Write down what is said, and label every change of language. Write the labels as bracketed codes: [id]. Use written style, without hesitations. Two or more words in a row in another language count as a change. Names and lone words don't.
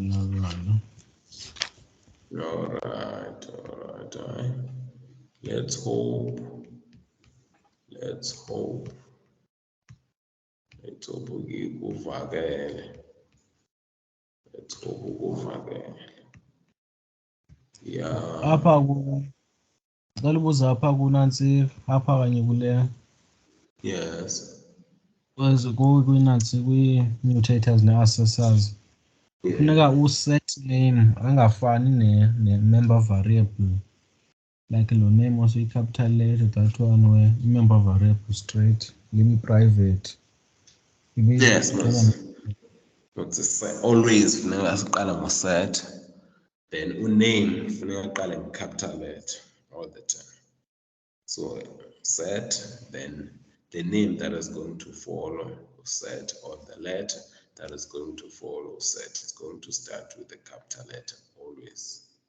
[en] All right. Let's hope Let's hope kuvakele. Let's hope kuvakele. Yeah. [xh] Apha ngicela ubuza apha kunansi apha kanye kule [en] Yes. [xh] kwinansi kwi-mutators ne-accessors kufuneka uset name angafani ne- [en] member variable, [xh] like lo name also i- [en] capital letter, that one where member variable straight private. Yes, always [xh] funeka siqala ngo-set, then uname funeka aqale nge- [en] capital letter all the time. So set, then the name that is going to follow set, or the letter that is going to follow set is going to start with the capital letter always.